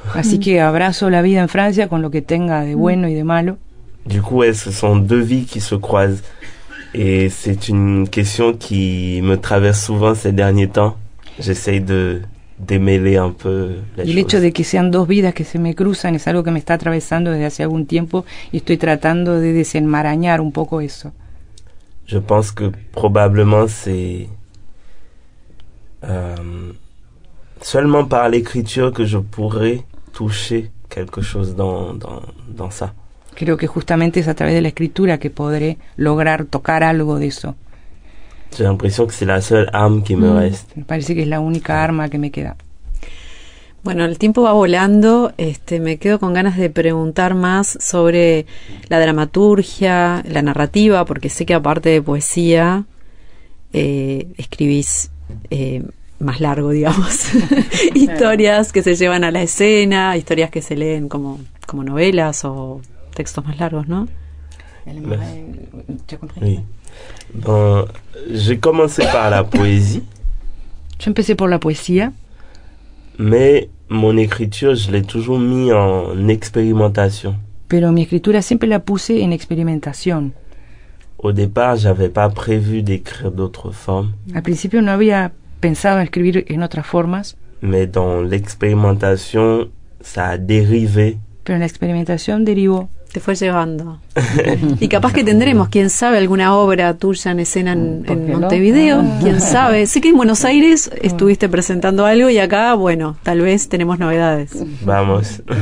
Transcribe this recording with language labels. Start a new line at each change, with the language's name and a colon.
Spanish: Así que abrazo la vida en Francia con lo que tenga de bueno y de malo.
French: Du coup, ouais, ce sont deux vies qui se croisent. Et c'est une question qui me traverse souvent ces derniers temps. J'essaye de démêler un peu les
Spanish: y el hecho de que sean dos vidas que se me cruzan es algo que me está atravesando desde hace algún tiempo y estoy tratando de desenmarañar un poco eso.
French: Je pense que probablement c'est seulement par l'écriture que je pourrais toucher quelque chose dans ça.
Spanish: Creo que justamente es a través de la escritura que podré lograr tocar algo de eso.
French: J'ai l'impression que c'est la seule arme qui me reste.
Spanish: Me parece que es la única arma que me queda. Bueno, el tiempo va volando. Me quedo con ganas de preguntar más sobre la dramaturgia, la narrativa, porque sé que aparte de poesía escribís más largo, digamos, historias que se llevan a la escena, historias que se leen como novelas o textos más largos, ¿no?
French: Oui. Bon, j'ai commencé par la poésie.
Spanish: Yo empecé por la poesía.
French: Mais mon écriture, je l'ai toujours mis en expérimentation.
Spanish: Pero mi escritura siempre la puse en experimentación.
French: Au départ, j'avais pas prévu d'écrire d'autres formes.
Spanish: Al principio no había pensado en escribir en otras formas.
French: Mais dans l'expérimentation, ça a dérivé.
Spanish: Pero en la experimentación derivó. Te fue llevando. Y capaz que tendremos, quién sabe, alguna obra tuya en escena en Montevideo, quién sabe. Sé que en Buenos Aires estuviste presentando algo y acá, bueno, tal vez tenemos novedades. Vamos.